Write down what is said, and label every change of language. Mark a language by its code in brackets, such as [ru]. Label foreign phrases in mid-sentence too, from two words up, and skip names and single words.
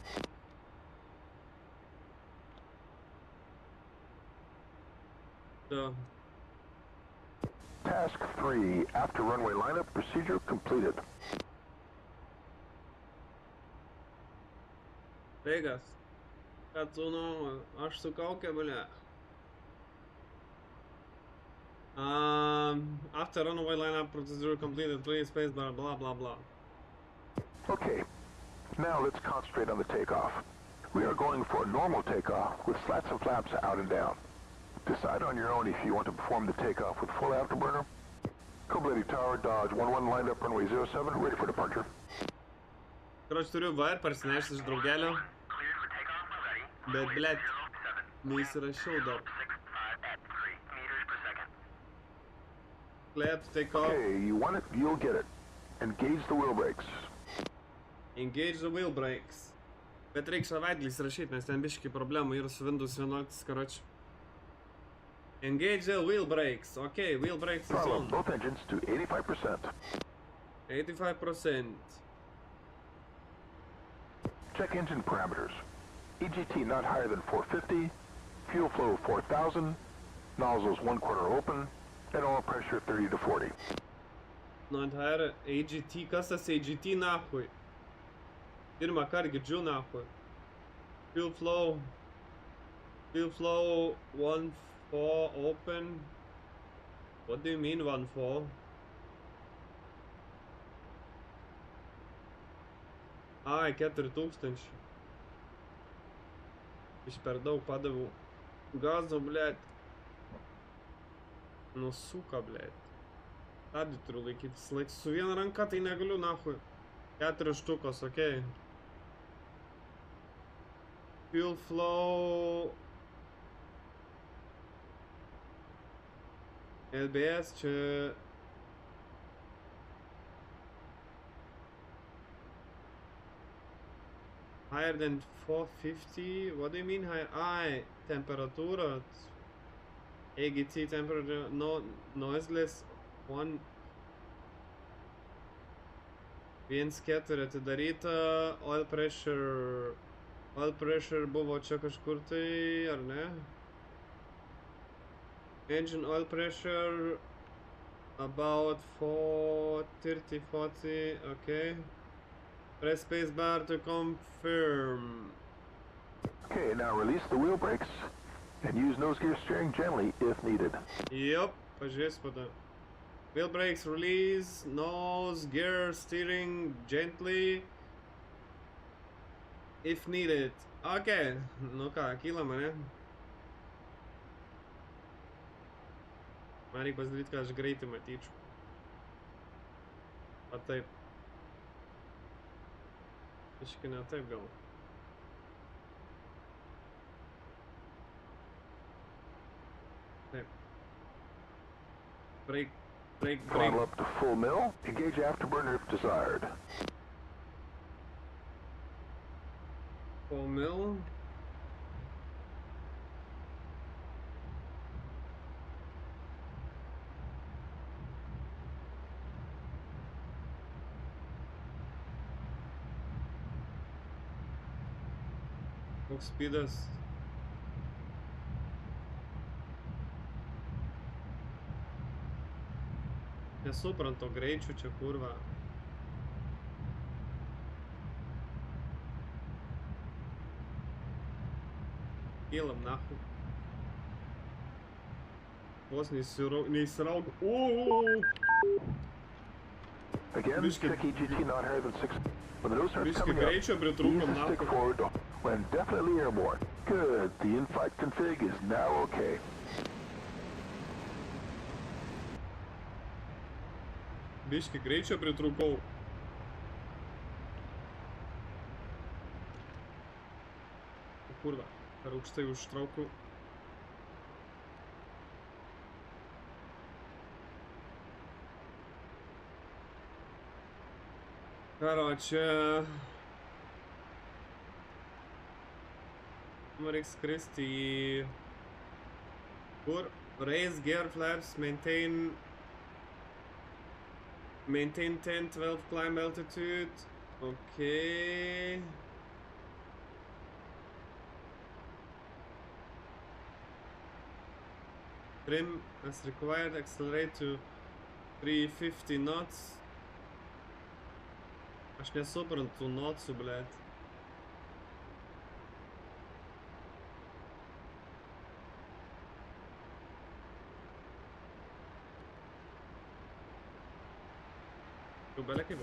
[ru] Da. [en] Task 3, after runway lineup, procedure completed. Vegas. [lt] Ką tu nu, aš su kaukė, [ru] bля. [en] After runway lineup procedure completed, please spacebar, blah blah blah. Okay, now let's concentrate on the takeoff. We are going for a normal takeoff with slats and flaps out and down. Decide on your own if you want to perform the takeoff with full afterburner. Koblenny Tower, Dodge 11 lined up runway 07, ready for departure. [ru] Короче, [lt] turiu va ir parsinešti iš draugelio. Bet, blėt, neįsirašiau dar. [en] Clear to take off. Okay, you want it, you'll get it. Engage the wheel brakes. Engage the wheel brakes. [lt] Bet reikia savaitgalį įsirašyti, nes ten biški problemų yra su Windows 11, karoči. [en] Engage the wheel brakes. Okay, wheel brakes is Throttle on. both engines to 85%. 85%. Check engine parameters. EGT not higher than 450, fuel flow 4,000, nozzles 1/4 open, and oil pressure 30 to 40. Not higher. [lt] AGT. Kas tas AGT nahui? Pirmą kartą girdžiu nahui. [en] Fuel flow 1/4 open. What do you mean 1/4? [lt] Ai, 4000. Iš per daug padaviau gazo, blėt. Nu suka, blėt. Stabdį turiu laikyti visą laiką. Su viena ranka tai negaliu, nahui. 4 štukos, okei. [en] Fuel flow. [lt] LBS čia. [en] Higher than 450? What do you mean higher? [lt] Ai, temperatūra. [en] AGT temperature, no, noiseless, [lt] 1.4 atidaryta, [en] oil pressure [lt] buvo čia kažkur tai, ar ne? [en] Engine oil pressure about 430, 40, okay. Press spacebar to confirm. Okay, now release the wheel brakes and use nose gear steering gently if needed. [lt] Yep, pažiūrėsiu pada. [en] Wheel brakes release, nose gear steering gently if needed. [lt] Okay, nu ką, kyla mane. Man reikia pasidaryti, ką aš greitai matyčiau. A taip. Iški ne taip gal. Taip. [en] Brake. Throttle up to full mill. Engage afterburner if desired. Full mill. [lt] Koks speedas? Nesuprantu greičių čia kurva. Kylam nahu. Vos neįsiraug. [en] Again, check EGT not higher than 6. When the nose starts [lt] Biški [en] coming up, [lt] greičio [en] ease [lt] pritrūkom [en] the stick [ru] nahu. [en] forward when definitely airborne. Good, the in-flight config is now okay. [lt] Biški greičio pritrūkau. Kurva, per aukštai užtraukiu. Karoče. Man reikia skristi į Kur? [en] Raise gear flaps, maintain 10-12 climb altitude. Okay. Trim as required, accelerate to 350 knots. [lt] Aš nesuprantu knotsų, blet. Jau belia kaip